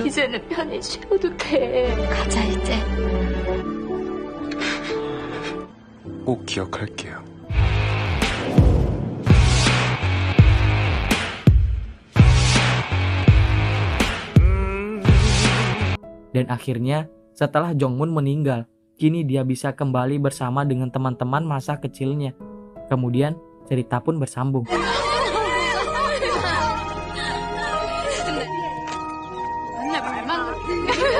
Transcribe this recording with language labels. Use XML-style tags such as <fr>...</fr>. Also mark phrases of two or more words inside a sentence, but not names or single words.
<ko>이제는 편히 쉬어도 돼. 가자 이제. 꼭 기억할게요.</ko> <id>Dan akhirnya setelah Jongmun meninggal, kini dia bisa kembali bersama dengan teman-teman masa kecilnya. Kemudian cerita pun bersambung.</id> <ko>맨날 말만 그렇게</ko>